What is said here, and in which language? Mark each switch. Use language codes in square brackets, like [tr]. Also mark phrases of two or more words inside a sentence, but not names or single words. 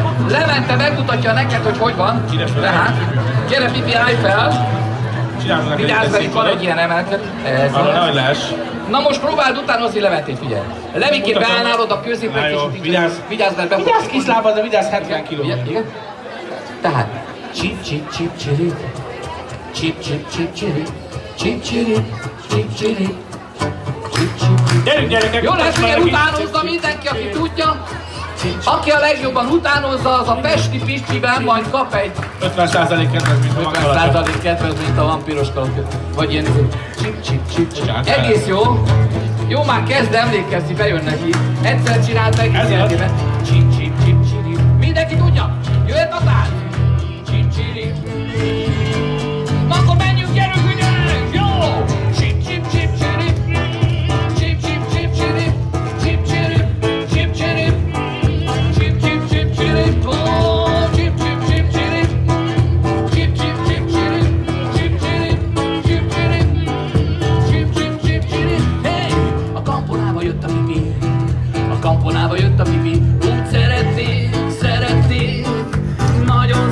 [hu] Levente megmutatja neked, hogy hogy van. Ide fel. Tehát, gyere Pipi, állj fel! Csinálod neki Vigyázz, egy mert itt van egy ilyen emelkedő. Ez Arra az. nehogy lees. Na most próbáld utánozni Leventét, figyelj! Levikét Mutatom. beállnálod a középre, Na egy jó, kicsit. vigyázz. Vigyázz, mert be fog- Vigyázz kislábad, de vigyázz 70 kiló. Igen. Tehát, csip csip csip csiri, csip csip csip csiri, csip csiri, csip csiri, csip csip. Gyerünk gyerekek! Jó lesz, most ugye már utánozza mindenki, aki tudja. Aki a legjobban utánozza, az a Pesti Pistiben majd kap egy 50% kedvez, mint a magalacsa. 50% kedvezményt a vampíros kalapja. Vagy ilyen csip csip csip csip. Bocsánat, Egész jó. Jó, már kezd emlékezni, bejön neki. Egyszer csinált meg, Ez az. életében. Csip csip csip csiri. Mindenki tudja? Jöhet a tánc. Csip csiri. Na akkor menjünk, gyerünk, ügyelünk! Jó! Csip csip csip csiri. Csip csip csip csiri. Csip csiri. Csip csiri. Csip csip csip csiri. Ó, csip csip csip csiri. Csip csip csip csiri. Csip csiri. Csip csiri. Csip csip csip csiri. Hey! A kamponába jött a Pipi. A kamponába jött a Pipi. Úgy szerették, szerették.